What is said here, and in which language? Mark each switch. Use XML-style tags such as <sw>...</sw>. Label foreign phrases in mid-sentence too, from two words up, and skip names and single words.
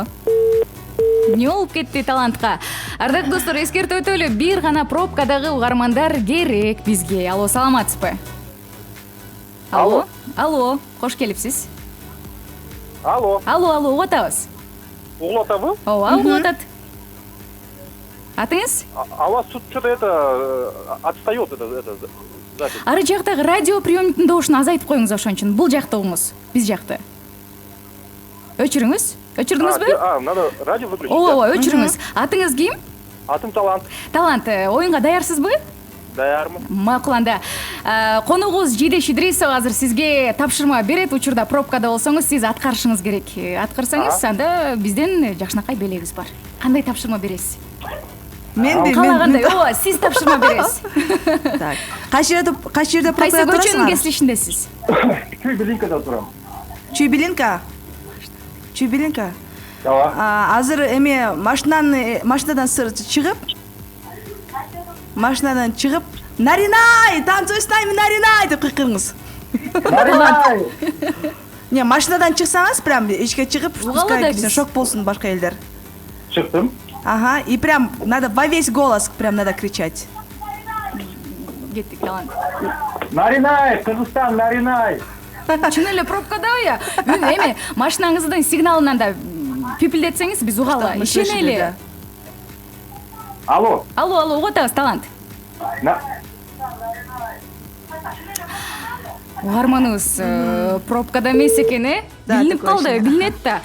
<ky>Эмне болуп кетти Талантка? Ардактуу достор, эскертип өтөлү, бир гана пробкадагы угармандар керек бизге. Алло, саламатсызбы? Алло. Алло, кош келипсиз. Алло, Алло, угуп атабыз. угулатабы? Ооба, угуп атат. Атыңыз?</ky> <ru>А у вас тут что-то это отстает, это запись.</ru> <ky>Ары жактагы радио приемниктин добушун азайтып коюңуз ошон үчүн. Бул жакта угуңуз, биз жакта. Өчүрүңүз? Өчүрдүңүзбү?</ky> <ru>Надо радио выключить.</ru> <ky>Ооба, өчүрүңүз. Атыңыз ким? Атым Талант. Талант, оюнга даярсызбы? Даярмын. Макул, анда конугубуз Жидеш Идрисова азыр сизге тапшырма берет. Учурда пробкада болсоңуз, сиз аткарышыңыз керек. Аткарсаңыз, анда бизден жакшынакай белегибиз бар. Кандай тапшырма бересиз? Мен Каалагандай, ооба, сиз тапшырма бересиз. Так. Кайсы жерде Кайсы пробкада көчөнүн турасыңар? кесилишиндесиз? Чуйбелинкада турам. Чуйбелинка. Ооба. Азыр эме машинадан чыгып, наринай,</ky> <ru>танцуй с нами,</ru> <ky>наринай деп кыйкырыңыз. Наринай! Не, машинадан чыксаңыз, прям ичке чыгып, Угала да шок болсун башка элдер. Чыктым. Ага,</ky> <ru>и прям надо во весь голос прям надо кричать.</ru> <ky>Кеттик, Талант. Наринай, Кыргызстан, наринай! Чын эле пробкада я. Мен эми машинаңыздын сигналынан да пипилдетсеңиз биз угалы. Ишенели. Алло. Алло, угуп атабыз, Талант. Угарманыбыз пробкада эмес экен, билинип калды, билинет да.</ky>